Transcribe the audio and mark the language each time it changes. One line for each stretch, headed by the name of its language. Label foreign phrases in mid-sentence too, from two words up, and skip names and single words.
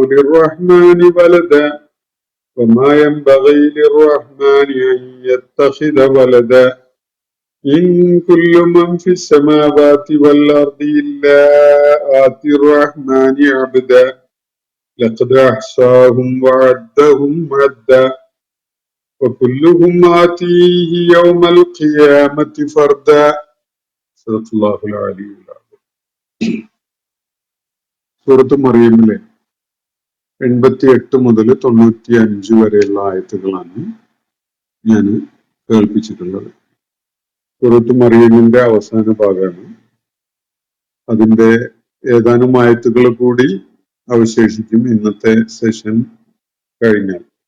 Arabic: للرحمن ولدا وما ينبغي للرحمن أن يتخذ ولدا إن كل من في السماوات والأرض إلا آتي الرحمن عبدا لقد أحصاهم وعدهم عدا وكلهم آتيه يوم القيامة فردا. صدق الله العلي العظيم.
Malayalam: സൂറത്ത് മറിയമിലെ 88 മുതൽ 95 വരെയുള്ള ആയത്തുകളാണ് ഞാൻ കേൾപ്പിച്ചിട്ടുള്ളത്. സൂറത്ത് മറിയമിന്റെ അവസാന ഭാഗമാണ്. അതിന്റെ ഏതാനും ആയത്തുകൾ കൂടി അവശേഷിക്കും ഇന്നത്തെ സെഷൻ കഴിഞ്ഞാൽ.